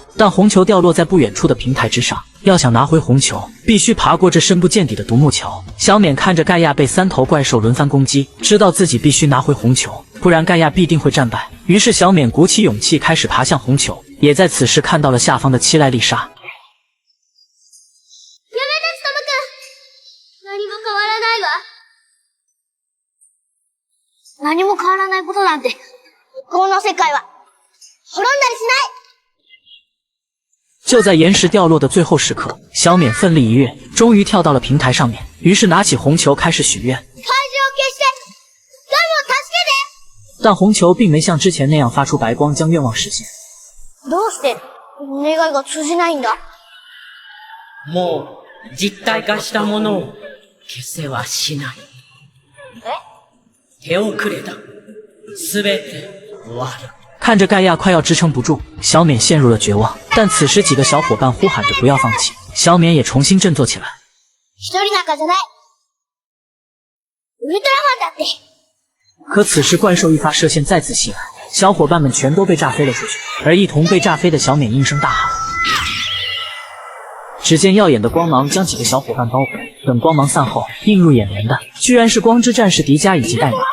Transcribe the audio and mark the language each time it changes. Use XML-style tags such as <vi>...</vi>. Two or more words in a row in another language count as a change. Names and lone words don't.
<zh>但红球掉落在不远处的平台之上，要想拿回红球，必须爬过这深不见底的独木桥。小冕看着盖亚被3头怪兽轮番攻击，知道自己必须拿回红球，不然盖亚必定会战败。于是小冕鼓起勇气开始爬向红球，也在此时看到了下方的七濑丽莎。</zh> <ja>何も変わらないことなんて、この世界は滅んだりしない。</ja> <zh>就在岩石掉落的最后时刻，小冕奋力一跃，终于跳到了平台上面。于是拿起红球开始许愿。但红球并没像之前那样发出白光将愿望实现。</zh> <ja>どうして願いが通じないんだ？もう実体化したものを消せはしない。手遅れだ。すべて終わる。</ja> <zh>看着盖亚快要支撑不住，小冕陷入了绝望。但此时几个小伙伴呼喊着不要放弃，小冕也重新振作起来。</zh> <ja>一人なんかじゃない。ウルトラマンだって。</ja> <zh>可此时怪兽一发射线再次袭来，小伙伴们全都被炸飞了出去，而一同被炸飞的小冕应声大喊。只见耀眼的光芒将几个小伙伴包围，等光芒散后，映入眼帘的居然是光之战士迪迦以及戴拿。</zh>